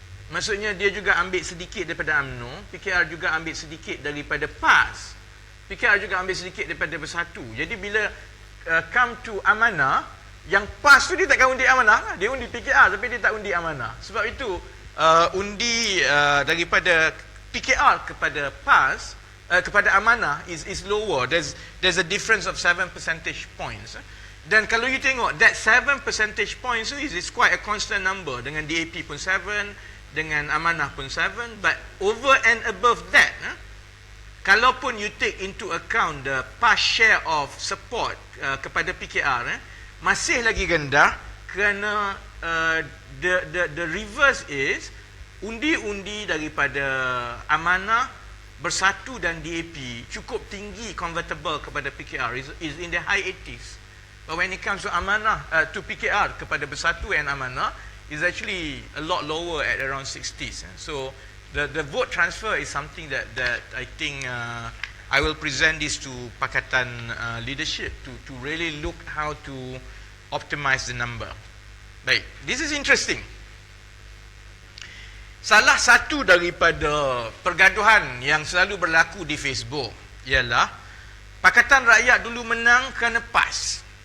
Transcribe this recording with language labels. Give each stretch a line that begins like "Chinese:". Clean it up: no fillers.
Malay: Maksudnya dia juga ambil sedikit daripada UMNO, PKR juga ambil sedikit daripada PAS, PKR juga ambil sedikit daripada Bersatu. Jadi bila
English: come to
Malay: amanah, yang PAS tu dia takkan undi amanah, dia undi PKR tapi dia tak undi amanah. Sebab itu undi daripada PKR kepada PAS, kepada amanah
English: is lower. There's a difference of 7 percentage points.
Malay: Dan kalau
English: you
Malay: tengok,
English: that 7 percentage points is quite a constant number.
Malay: Dengan DAP pun 7, dengan amanah pun 7.
English: But over and above that,
Malay: kalaupun
English: you take into account the PAS share of support
Malay: kepada PKR, masih lagi rendah, kerana
English: the reverse is
Malay: undi-undi daripada amanah, Bersatu dan DAP cukup tinggi
English: convertible
Malay: kepada PKR,
English: is in the high 80s. But when it comes to amanah, to PKR
Malay: kepada
English: Bersatu and amanah, is actually a lot lower at around 60s. So the vote transfer is something that I think I will present this to Pakatan leadership to really look how to optimize the number.
Malay: Baik,
English: this is interesting.
Malay: Salah satu daripada pergaduhan yang selalu berlaku di Facebook ialah Pakatan Rakyat dulu menang kerana PAS.